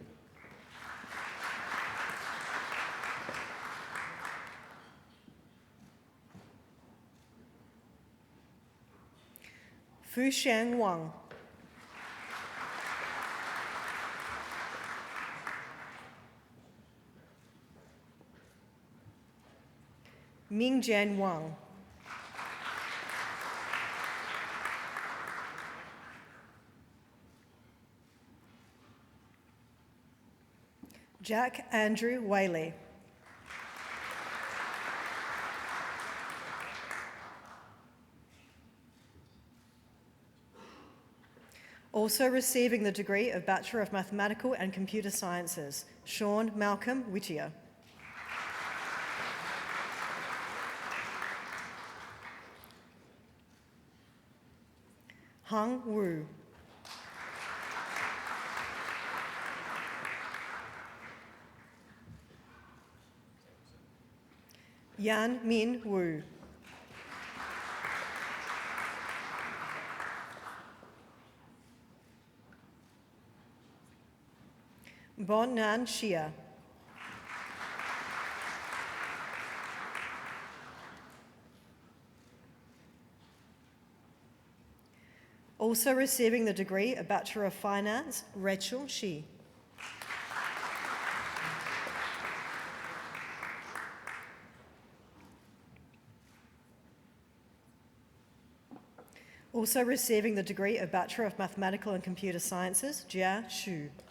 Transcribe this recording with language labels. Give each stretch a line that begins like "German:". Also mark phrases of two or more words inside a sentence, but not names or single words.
English: Fushan Wang. Mingjian Wang. Jack Andrew Whaley. Also receiving the degree of Bachelor of Mathematical and Computer Sciences, Sean Malcolm Whittier. Hung Wu. Yan Min Wu. Bon Nan Shia. Also receiving the degree of Bachelor of Finance, Rachel Shi. Also receiving the degree of Bachelor of Mathematical and Computer Sciences, Jia Xu.